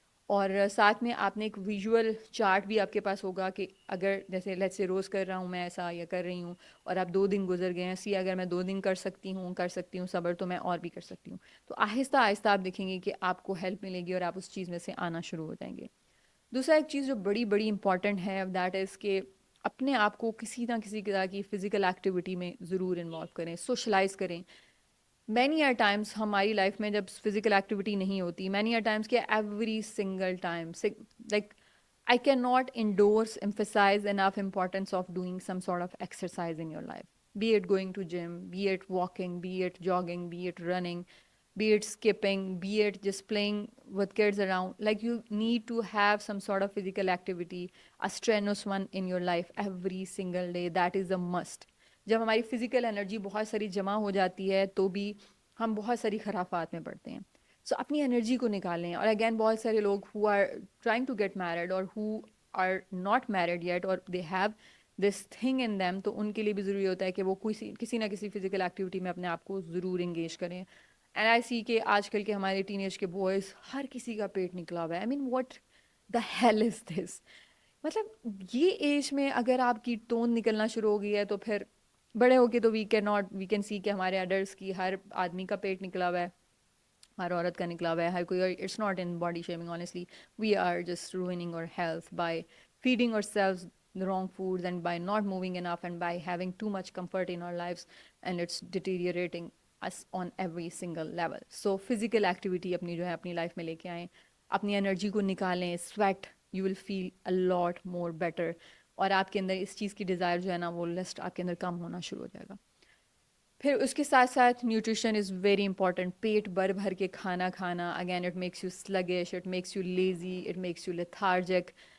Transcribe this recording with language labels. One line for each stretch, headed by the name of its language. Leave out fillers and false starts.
Urdu: اور ساتھ میں آپ نے ایک ویژول چارٹ بھی آپ کے پاس ہوگا کہ اگر جیسے
English: let's سے
Urdu: روز کر رہا ہوں میں ایسا یا کر رہی ہوں اور اب 2 دن گزر گئے ہیں, اگر میں 2 دن کر سکتی ہوں صبر, تو میں اور بھی کر سکتی ہوں. تو آہستہ آہستہ آپ دیکھیں گے کہ آپ کو ہیلپ ملے گی اور آپ اس چیز میں سے آنا شروع ہو جائیں گے. دوسرا ایک چیز جو بڑی بڑی امپورٹنٹ ہے
English: that is
Urdu: کہ اپنے آپ کو کسی نہ کسی طرح کی فزیکل ایکٹیویٹی میں ضرور انوالو کریں, سوشلائز کریں.
English: many are times
Urdu: ہماری لائف میں جب فزیکل ایکٹیویٹی نہیں ہوتی,
English: Many are times کہ every single time, like I can not endorse emphasize enough importance of doing some sort of exercise in your life, be it going to gym, be it walking, be it jogging, be it running, be it skipping, be it just playing with kids around. Like you need to have some sort of physical activity, a strenuous one in your life every single day. That is a must.
Urdu: جب ہماری physical energy بہت ساری جمع ہو جاتی ہے تو بھی ہم بہت ساری خرافات میں پڑتے ہیں. سو اپنی انرجی کو نکالیں. اور اگین بہت سارے لوگ
English: who are trying to get married
Urdu: اور
English: who are not married yet
Urdu: اور
English: they have this thing in them,
Urdu: تو ان کے لیے بھی ضروری ہوتا ہے کہ وہ کسی نہ کسی فزیکل ایکٹیویٹی میں اپنے آپ کو ضرور انگیج کریں.
English: and I see
Urdu: کہ آج کل کے ہمارے ٹین ایج کے بوائز ہر کسی کا پیٹ نکلا ہوا ہے.
English: I mean what the hell is this,
Urdu: مطلب یہ ایج میں اگر آپ کی ٹون نکلنا شروع ہو گئی ہے تو پھر بڑے ہو کے تو
English: we can see
Urdu: کہ ہمارے اڈلٹس کی ہر آدمی کا پیٹ نکلا ہوا ہے, ہر عورت کا نکلا ہوا ہے, ہر کوئی.
English: It's not in body shaming honestly, we are just ruining our health by feeding ourselves the wrong foods and by not moving enough and by having too much comfort in our lives, and it's deteriorating us on every single level. So physical activity
Urdu: اپنی جو ہے اپنی life میں لے کے آئیں, اپنی energy کو نکالیں,
English: sweat, you will feel a lot more better,
Urdu: اور آپ کے اندر اس چیز کی ڈیزائر جو ہے نا وہ لسٹ آپ کے اندر کم ہونا شروع ہو جائے گا. پھر اس کے ساتھ ساتھ
English: Nutrition is very important.
Urdu: پیٹ بھر بھر کے کھانا کھانا again
English: It makes you sluggish, it makes you lazy, it makes you lethargic.